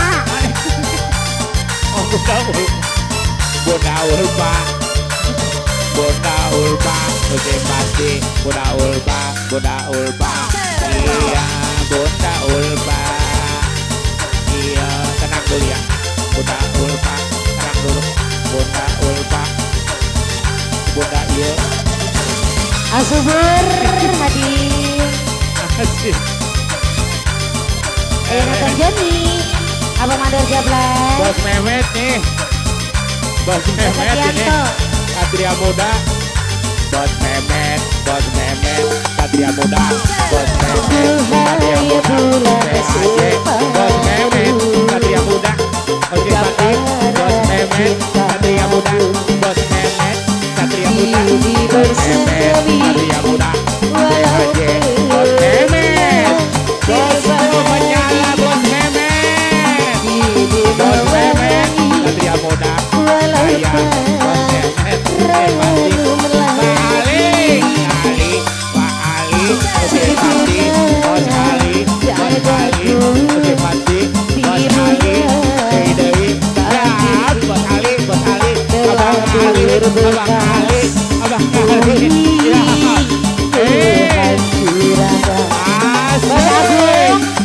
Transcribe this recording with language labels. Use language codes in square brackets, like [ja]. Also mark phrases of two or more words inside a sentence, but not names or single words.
[id] Oh, Bunda Ulpa, Bunda Ulpa, musim pasti, Bunda Ulpa, Bunda Ulpa, iya, Bunda Ulpa, iya, tenang dulu ya, Bunda Ulpa, tenang dulu, Bunda Ulpa, Bunda iya, Asubur hadir. asik, Nonton Joni. Abang Mandor Jablay. Bos Mehmet nih, Bos Mehmet ini, Setianto. Satria Muda, Bos Mehmet, Satria Muda, Bos Mehmet, Satria Muda, PAJ, Bos Mehmet, Satria Muda, Oke Pati, Bos Mehmet, Satria Muda, Bos Mehmet, Satria Muda, Bos Mehmet, Satria Muda, PAJ, Bos Mehmet, Bos menyala Bos Mehmet, Bos Mehmet, Satria Muda, saya Bos Mehmet, Pati, Pak Ali, Pak Ali, Oke Pati, Bos Ali, Oke Pati, Bos Ali, Dewi, ya Bos Ali, Abang Ali, Abang Ali, ya, asik,